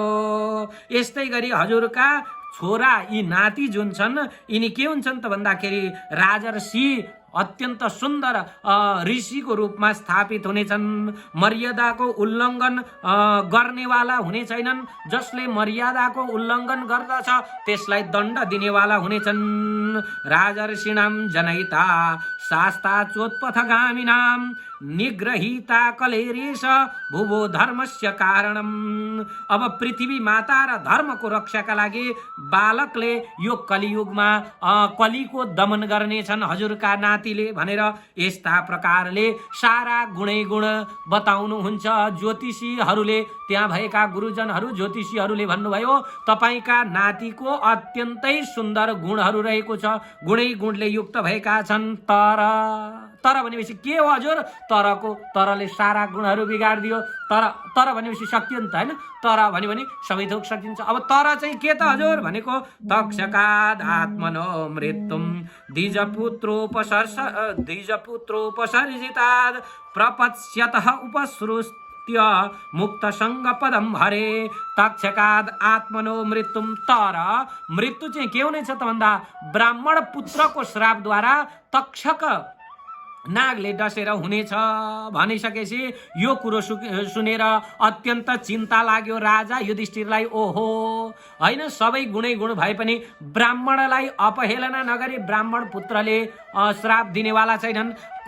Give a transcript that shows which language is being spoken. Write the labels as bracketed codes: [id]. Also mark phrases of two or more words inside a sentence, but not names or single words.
[ne] यस्तै गरी हजुरका छोरा यी नाति जुन छन् यिनी के हुन्छन् त भन्दाखेरि राजर्षि अत्यन्त सुन्दर ऋषिको रूपमा स्थापित हुनेछन्। मर्यादाको उल्लङ्घन गर्नेवाला हुने छैनन्। जसले मर्यादाको उल्लङ्घन गर्दछ त्यसलाई दण्ड दिनेवाला हुनेछन्। [sa] राजर्षिणां जनयिता शास्ता चोत्पथगामिनां निग्रहिता कलेरेश भुवो धर्मस्य कारणम्। [ne] अब पृथ्वी माता र धर्मको रक्षाका लागि बालकले यो कलियुगमा कलीको दमन गर्नेछन् हजुरका नातिले भनेर यस्ता प्रकारले सारा गुणै गुण बताउनुहुन्छ। ज्योतिषीहरूले त्यहाँ भएका गुरुजनहरू ज्योतिषीहरूले भन्नुभयो तपाईका नातिको अत्यन्तै सुन्दर गुणहरू रहेको छ। गुणै गुणले युक्त भएका छन्। तर भनेपछि के हो हजुर? तरले सारा गुणहरू बिगाडिदियो। तर भनेपछि सकियो नि त होइन? तर भन्यो भने सबै थोक सकिन्छ। अब तर चाहिँ के त हजुर भनेको [sa] तक्षकाद आत्मनो मृत्युम द्विजपुत्रोपसर्जिताद प्रपत्स्यतः उपसृत्य मुक्त संग पदम हरे। तक्षकाद आत्मनो मृत्युम। [ne] तर मृत्यु चाहिँ के हुनेछ त भन्दा ब्राह्मण पुत्रको श्रापद्वारा तक्षक नागले डसेर हुनेछ भनिसकेपछि यो कुरो सुनेर अत्यन्त चिन्ता लाग्यो राजा युधिष्ठिरलाई। ओहो होइन, सबै गुणै गुण भए पनि ब्राह्मणलाई अपहेलना नगरी ब्राह्मण पुत्रले श्राप दिनेवाला छैनन्।